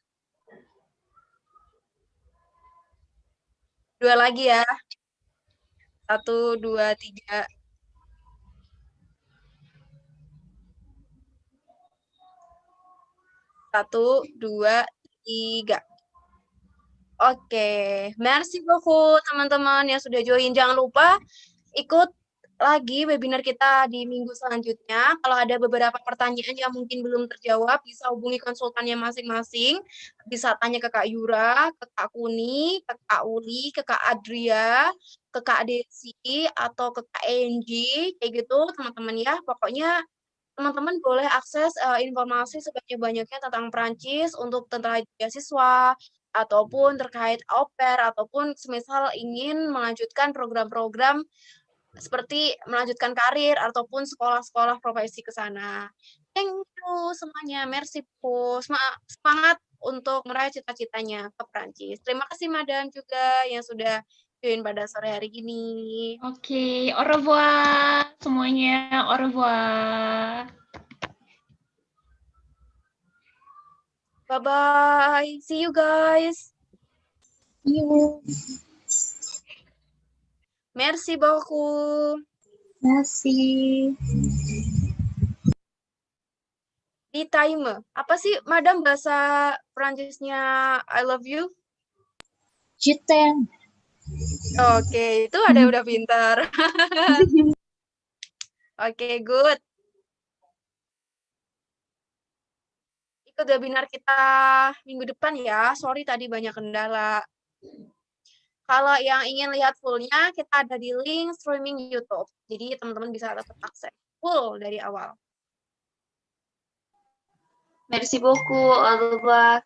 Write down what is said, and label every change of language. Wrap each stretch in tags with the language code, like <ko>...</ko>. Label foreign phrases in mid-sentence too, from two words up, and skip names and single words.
<id>2 lagi ya. 1, 2, 3. 1, 2, 3. Oke,</id> <fr>merci beaucoup</fr> <id>teman-teman yang sudah join. Jangan lupa ikut lagi webinar kita di minggu selanjutnya. Kalau ada beberapa pertanyaan yang mungkin belum terjawab, bisa hubungi konsultannya masing-masing. Bisa tanya ke Kak Yura, ke Kak Kuni, ke Kak Uli, ke Kak Adria, ke Kak Desi, atau ke Kak Enji, kayak gitu teman-teman ya. Pokoknya teman-teman boleh akses informasi sebanyak-banyaknya tentang Perancis untuk terkait beasiswa, ataupun terkait</id> <fr>au pair,</fr> <id>ataupun semisal ingin melanjutkan program-program seperti melanjutkan karir ataupun sekolah-sekolah profesi ke sana.</id> <en>Thank you</en> <id>semuanya,</id> <fr>merci po.</fr> <id>Semangat untuk meraih cita-citanya ke Perancis. Terima kasih Madam juga yang sudah join pada sore hari ini. Oke,</id> <fr>au revoir semuanya, au revoir.</fr> <en>Bye-bye. See you guys. See you.</en> <fr>Merci beaucoup. Merci. Di time.</fr> <id>Apa sih, Madam, bahasa Prancisnya</id> <en>I love you?</en> <fr>Je t'aime.</fr> <id>Oke, itu ada udah pintar. Oke, good. ikut webinar kita minggu depan ya. Sorry tadi banyak kendala. Kalau yang ingin lihat fullnya, kita ada di link streaming YouTube. Jadi teman-teman bisa tetap akses full dari awal.</id> <fr>Merci beaucoup. Au revoir.</fr>